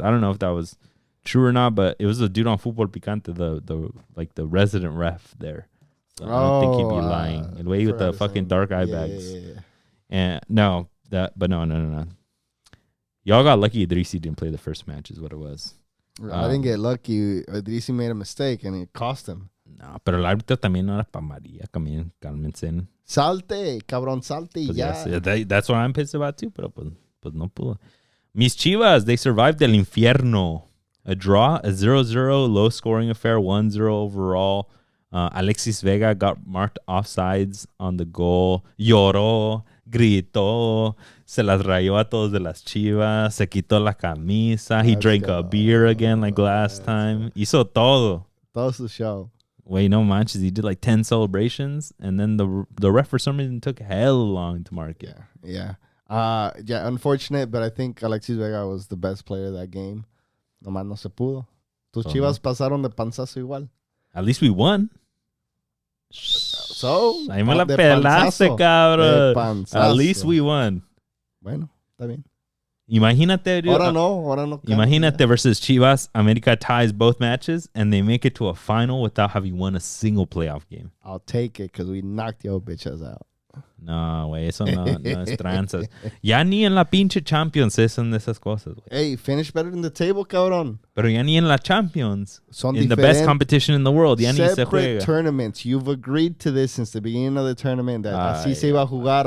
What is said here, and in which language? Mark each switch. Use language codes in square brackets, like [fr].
[en] I don't know if that was true or not, but it was a dude on Fútbol Picante, the resident ref there. So I don't think he'd be lying. The way with the fucking dark eye bags. Yeah. And no. Y'all got lucky Idrissi didn't play the first match is what it was. I didn't get lucky. Idrissi made a mistake and it cost him. [es] No, pero el árbitro también no era para María. Cálmense. Salte, cabrón, salte. [en] Pues yeah. That's what I'm pissed about too. [es] Pero pues pues no pudo. [en] Mis Chivas, they survived [es] el infierno. [en] A draw, a 0-0 low-scoring affair, 1-0 overall. Alexis Vega got marked offsides on the goal. [es] Lloró, gritó, se las rayó a todos de las Chivas, se quitó la camisa. [en] He drank a beer again like last time. [es] Hizo todo. Todo su show. Wait, no manches. [en] He did like 10 celebrations, and then the ref for some reason took hell long to mark it. Yeah. Unfortunate, but I think Alexis Vega was the best player of that game. [es] Nomás no se pudo. Tus Chivas pasaron de panzazo igual. [en] At least we won. So, [es] ahí me la pelaste, cabrón. [en] At least we won. [es] Bueno, está bien. Imagínate, dude. Ahora no. Imagínate versus Chivas. [en] America ties both matches, and they make it to a final without having won a single playoff game. I'll take it because we knocked your bitches out. [es] No, güey, eso no es tranzas. Ya ni en la pinche Champions son de esas cosas, güey. [en] Hey, finish better than the table, cabrón. [es] Pero ya ni en la Champions. Son [en] in the best competition in the world, [es] ya ni se [en] separate [es] juega. [en] tournaments. You've agreed to this since the beginning of the tournament that [es] así se iba a jugar.